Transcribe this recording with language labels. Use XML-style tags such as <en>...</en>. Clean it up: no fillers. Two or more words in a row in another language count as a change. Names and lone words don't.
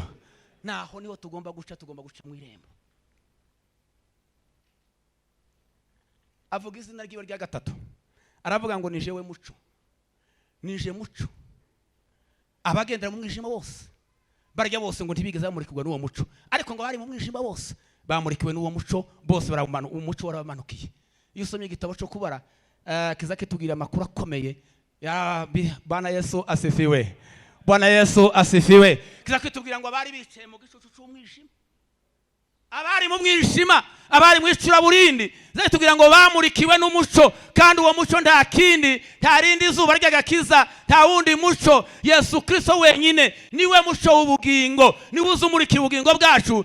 <rn>Naho niho tugomba guca mu irembo. Avuga izina ryiwe rya gatatu, aravuga ngo nije we muco, nije muco. Abagendera mu mwijima bose, barya bose ngo ntibigeze bamurikirwa n'uwo muco, ariko ngo bari mu mwijima bose bamurikiwe n'uwo muco, bose baramana umuco warabamanukiye. Iyo usomye igitabo cyo kubara, kiza kitubwira amakuru akomeye.</rn> <sw>Bwana Yesu asifiwe. Bwana Yesu asifiwe.</sw> <rn>Kiza kitubwira ngo bari bicaye mu gicucu cy'umwijima, abari mu mwijima, abari mu icuraburindi, zatubwira ngo bamurikiwe n'umuco, kandi uwo muco nta kindi, nta rindi zuba ry'agakiza, nta wundi muco. Yesu Kristo wenyine niwe muco w'ubugingo, niwe uzumurikira ubugingo bwacu.</rn>